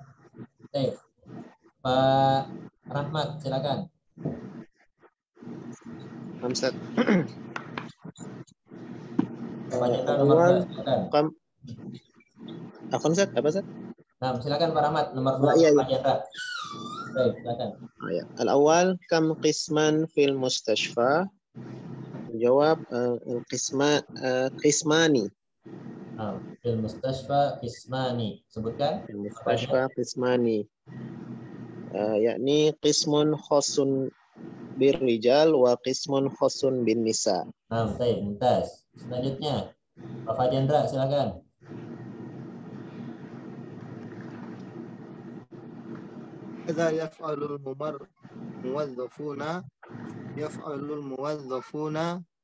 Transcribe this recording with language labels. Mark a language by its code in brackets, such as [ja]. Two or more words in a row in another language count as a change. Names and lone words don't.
[id] Baik, Pak Rahmat, silakan. Hamzat. Apa Zat? Nah, silakan Pak Rahmat, nomor 2. Iya. Baik, silakan. [ar] الأول كم قسما في المستشفى? [id] Jawab qismani. [ar] في المستشفى قسمان. Sebutkan. في المستشفى قسمان يعني قسم خاص بالرجال وقسم خاص بالنساء. [id] Baik, mumtaz. Selanjutnya, Pak Fajendra, silakan. [ar] إذا يفعل الموظفون